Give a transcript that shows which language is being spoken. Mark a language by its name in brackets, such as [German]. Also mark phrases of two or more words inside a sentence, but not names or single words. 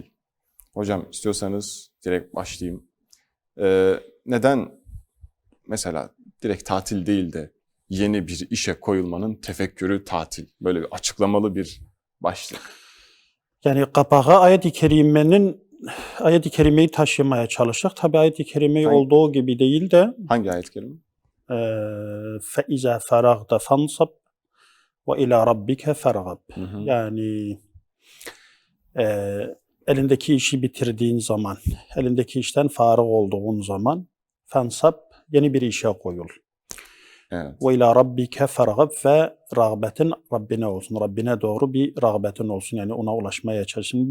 [Turkish] Hocam istiyorsanız direkt başlayayım. Neden mesela direkt tatil değil de yeni bir işe koyulmanın tefekkürü tatil? Böyle bir açıklamalı bir başlık. Yani kapağı ayet-i kerimeyi taşımaya çalıştık. Tabi ayet-i kerimeyi Hangi- olduğu gibi değil de Hangi ayet kelime? [Arabic] فَاِذَا فَرَغْتَ فَانْصَبْ وَاِلَى رَبِّكَ فَرْغَبْ. Hı hı. [Turkish] Yani elindeki işi bitirdiğin zaman, elindeki işten farık olduğun zaman fansab, yeni bir işe koyul. Evet. [Arabic] وإلى ربك فارغب [Turkish] ve rağbetin Rabbine olsun. Rabbine doğru bir rağbetin olsun. Yani ona ulaşmaya çalışın.